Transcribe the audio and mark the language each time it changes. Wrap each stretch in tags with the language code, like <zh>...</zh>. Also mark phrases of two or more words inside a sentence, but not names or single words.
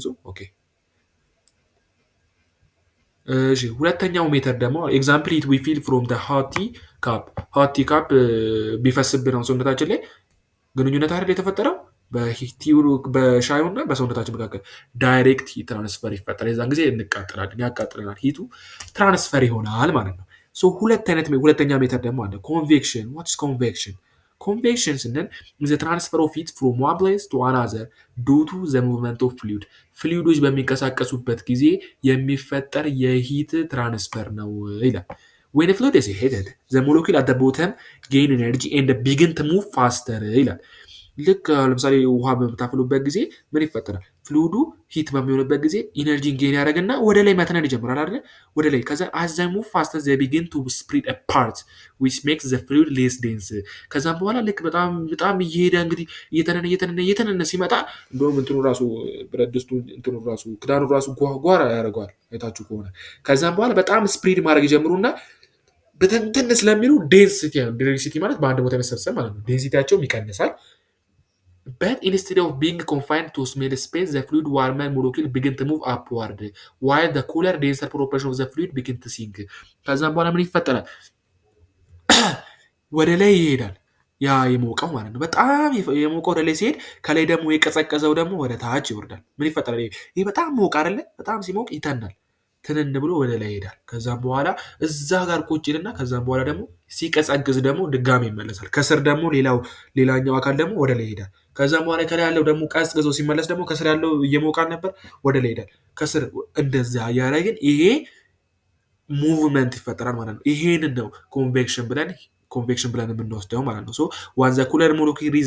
<am>ኦኬ። ሁለተኛው ሜተድ ደግሞ</am> <en>example heat we feel from hot cup። hot cup</en> <am>ቢፈስብን ነው ሰውነታችን ላይ ግንኙነት አይደል የተፈጠረው በሻዩና በሰውነታችን መካከል</am> <en>direct heat transfer</en> <am>ይፈጠራል። የዛን ጊዜ እንቃጠላለን፣ ያቃጥለናል፣ ሂቱ ትራንስፈር ይሆናል ማለት ነው። ሁለተኛ ሜተድ ደግሞ አለ ኮንቬክሽን።</am> <en>what's convection?</en> <am>ኮንቬክሽን ስንል</am> <en>the transfer of heat from one place to another due to the movement of fluid።</en> <am>ፍሉይዶች በሚንቀሳቀሱበት ጊዜ የሚፈጠር የሂት ትራንስፈር ነው ይላል።</am> <en>when a fluid is heated the molecule at the bottom gain energy and begin to move faster</en> <am>ይላል። ልክ ለምሳሌ ውሃ በምታፈሉበት ጊዜ ምን ይፈጠራል? ፍሉይዱ ሂት በሚሆንበት ጊዜ ኢነርጂን ጌን ያደርግና ወደ ላይ መትነን ይጀምራል አይደል? ወደ ላይ። ከዛ</am> <en>as they move faster they begin to spread apart which makes the fluid less dense።</en> <am>ከዛም በኋላ ልክ በጣም እየሄደ እንግዲህ እየተነነ ሲመጣ እንደውም እንትኑ ራሱ ብረት ድስቱ እንትኑ ራሱ ክዳኑ ራሱ ጓራ ያደርገዋል አይታችሁ ከሆነ። ከዛም በኋላ በጣም ስፕሪድ ማድረግ ይጀምሩና በተንተን ስለሚሉ ዴንሲቲ ማለት በአንድ ቦታ መሰብሰብ ማለት ነው። ዴንሲቲያቸውም ይቀንሳል።</am> <en>But instead of being confined to small space, the fluid warmer molecule begin to move upward, while the cooler, denser proportion of the fluid begin to sink.</en> <am>ከዛም በኋላ ምን ይፈጠራል? ወደ ላይ ይሄዳል። ያ የሞቀው ማለት ነው። በጣም የሞቀው ወደ ላይ ሲሄድ ከላይ ደግሞ የቀዘቀዘው ደግሞ ወደ ታች ይወርዳል። ምን ይፈጠራል? ይሄ በጣም ሞቅ አይደለ? በጣም ሲሞቅ ይተናል። ትንን ብሎ ወደ ላይ ይሄዳል። ከዛም በኋላ እዛ ጋር ቁጭ ይልና ከዛም በኋላ ደግሞ ሲቀዘቅዝ ደግሞ ድጋሚ ይመለሳል። ከስር ደግሞ ሌላኛው አካል ደግሞ ወደ ላይ ይሄዳል። ከዛም በኋላ ከላይ ያለው ደግሞ ቀዝቅዞ ሲመለስ ደግሞ ከስር ያለው እየሞቃል ነበር ወደ ላይ ይሄዳል። ከስር እንደዛ እያደረግን ይሄ ሙቭመንት ይፈጠራል ማለት ነው። ይሄንን ነው ኮንቬክሽን ብለን የምንወስደው ማለት ነው።</am> <en>so when the cooler molecule rise the</en>